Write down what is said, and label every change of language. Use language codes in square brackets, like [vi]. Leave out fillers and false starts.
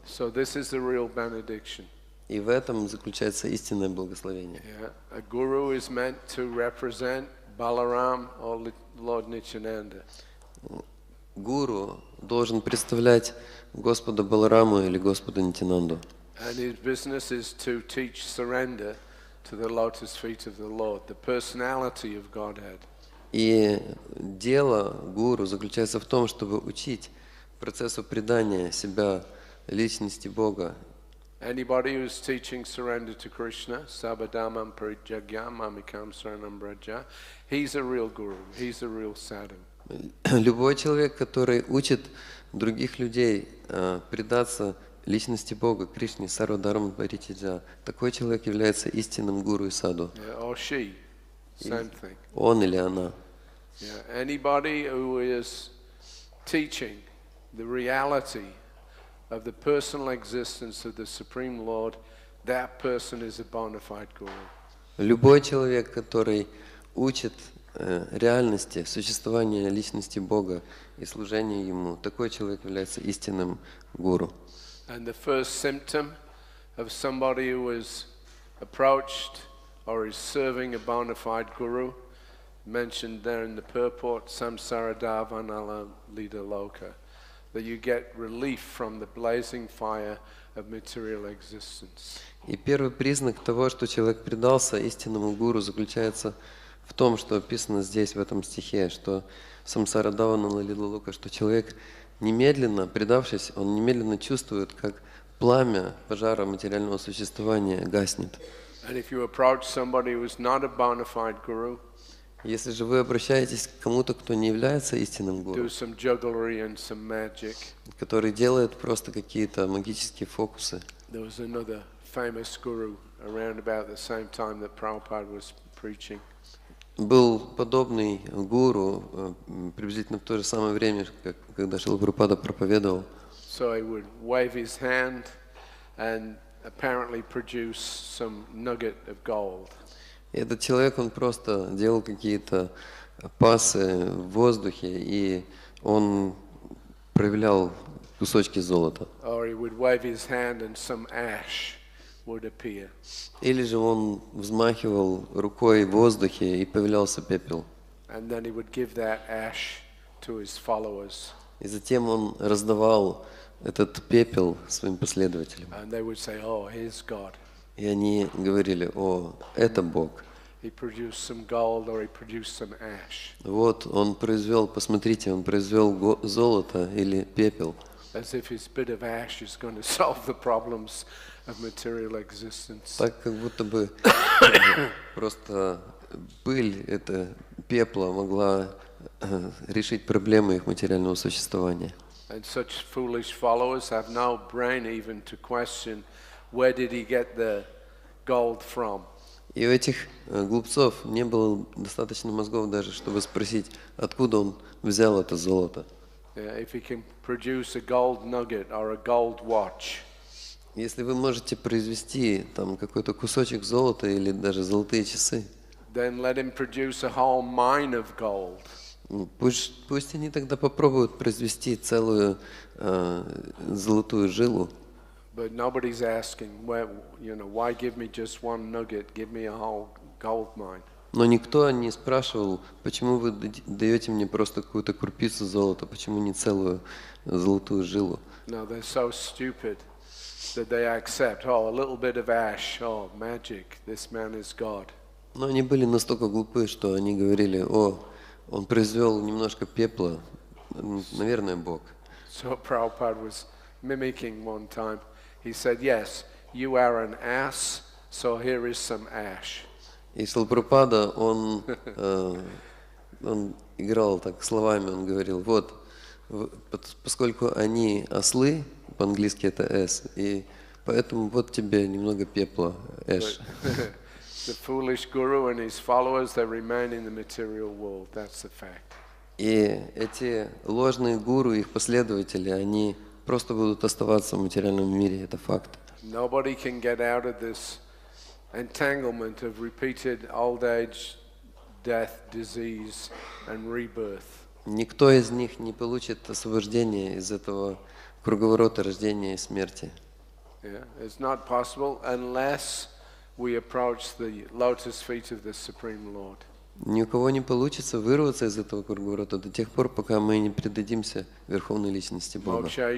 [en] So this is the real benediction. [ru] И в этом заключается истинное благословение. [en] Yeah, a guru is meant to represent Balaram or Lord Nityananda. [ru] Гуру должен представлять Господа Балараму или Господа Нитянанду. [en] And his business is to teach surrender to the lotus feet of the Lord, the personality of Godhead. [ru] И дело гуру заключается в том, чтобы учить процессу предания себя личности Бога. [en] Anybody who's teaching surrender to Krishna, [sa] Sabadamam Parijagyam Mamikam Saranam Braja, [en] he's a real guru, he's a real sadhu. [ru] Любой человек, который учит других людей предаться личности Бога, Кришне, [sa] Сарвадарма Паритиджа, [ru] такой человек является истинным гуру и саду. [en] Yeah, or she, same thing. [ru] Он или она. [en] Yeah, anybody who is teaching the reality of the personal existence of the Supreme Lord, that person is a bona fide guru. [ru] Любой человек, который учит реальности существования личности Бога и служения Ему, такой человек является истинным гуру. [en] And the first symptom of somebody who is approached or is serving a bona fide guru, mentioned there in the purport, [sa] samsara davanala lida loka, [en] that you get relief from the blazing fire of material existence. [ru] И первый признак того, что человек предался истинному гуру, заключается в том, что описано здесь, в этом стихе, что [sa] самсара давана лила лука, [ru] что человек немедленно, предавшись, он немедленно чувствует, как пламя пожара материального существования гаснет. [en] And if you approach somebody who is not a bona fide guru, [ru] Если же вы обращаетесь к кому-то, кто не является истинным [en] do [ru] гуру, [en] some jugglery and some magic. [ru] который делает просто какие-то магические фокусы. [en] There was another famous guru around about the same time that Prabhupada was preaching. [ru] Был подобный гуру приблизительно в то же самое время, как когда Шрила Прабхупада проповедовал. [en] So he would wave his hand and apparently produce some nugget of gold. [ru] И этот человек, он просто делал какие-то пасы в воздухе, и он проявлял кусочки золота. [en] Or he would wave his hand and some ash would appear. [ru] Или же он взмахивал рукой в воздухе, и появлялся пепел. [en] And then he would give that ash to his followers. [ru] И затем он раздавал этот пепел своим последователям. [en] And they would say, oh, here's God. [ru] И они говорили: о, это Бог. [en] He produced some gold or he produced some ash. [ru] Вот он произвел, посмотрите, он произвел золото или пепел. [en] As if his bit of ash is going to solve the problems of material existence. [ru] Так, как будто бы просто пыль, это пепла, могла решить проблемы их материального существования. [en] And such foolish followers have no brain even to question where did he get the gold from. [ru] И у этих глупцов не было достаточно мозгов даже, чтобы спросить, откуда он взял это золото. [en] Yeah, if he can produce a gold nugget or a gold watch, [ru] Если вы можете произвести там какой-то кусочек золота или даже золотые часы, [en] then let him produce a whole mine of gold. [ru] пусть они тогда попробуют произвести целую золотую жилу. [en] But nobody's asking, where, why give me just one nugget? Give me a whole gold mine. [ru] Но никто не спрашивал, почему вы даете мне просто какую-то крупицу золота, почему не целую золотую жилу. [en] No, they're so stupid that they accept, oh, a little bit of ash, oh, magic, this man is God. [ru] Но они были настолько глупы, что они говорили: о, он произвел немножко пепла, наверное, Бог. [en] So Prabhupada was mimicking one time. He said, "Yes, you are an ass, so here is some ash." [ru] И Шрила Прабхупада, он играл так словами, он говорил, вот, поскольку они ослы, по-английски это S, и поэтому вот тебе немного пепла, Эш. [en] The foolish guru and his followers, they remain in the material world. That's the fact. [ru] И эти ложные гуру, их последователи, они просто будут оставаться в материальном мире, это факт. [en] Nobody can get out of this entanglement of repeated old age, death, disease, and rebirth. [ru] Никто из них не получит освобождения из этого круговорота рождения и смерти. [en] Yeah, it's not possible unless we approach the lotus feet of the Supreme Lord. [ru] Ни у кого не получится вырваться из этого круговорота до тех пор, пока мы не предадимся Верховной Личности Бога.